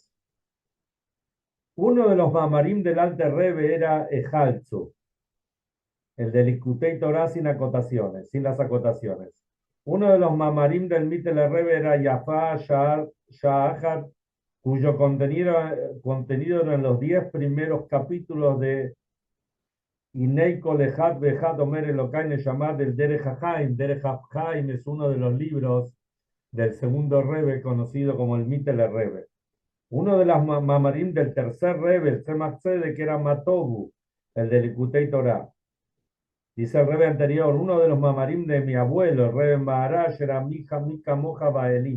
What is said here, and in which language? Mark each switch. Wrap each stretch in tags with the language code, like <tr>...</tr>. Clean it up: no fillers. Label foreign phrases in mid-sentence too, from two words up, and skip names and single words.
<es>Uno de los mamarim del Alter Rebbe era Ejalzu, el de Likutei Torah sin acotaciones, sin las acotaciones. Uno de los mamarim del Mittel Rebbe era Yafá Sha'achat, cuyo contenido eran los 10 primeros capítulos de Inei Kolejat Bejat Omer Elokai Neshamah del Derech HaChaim. Derech HaChaim es uno de los libros del segundo Rebbe conocido como el Mittel Rebbe. Uno de los mamarim del tercer Rebbe, el Tzemach Tzedek, que era Matobu, el de Likutei Torah. Dice el Rebbe anterior, uno de los mamarim de mi abuelo, el Rebbe Maharash, era Mika Moja Baelim.</es>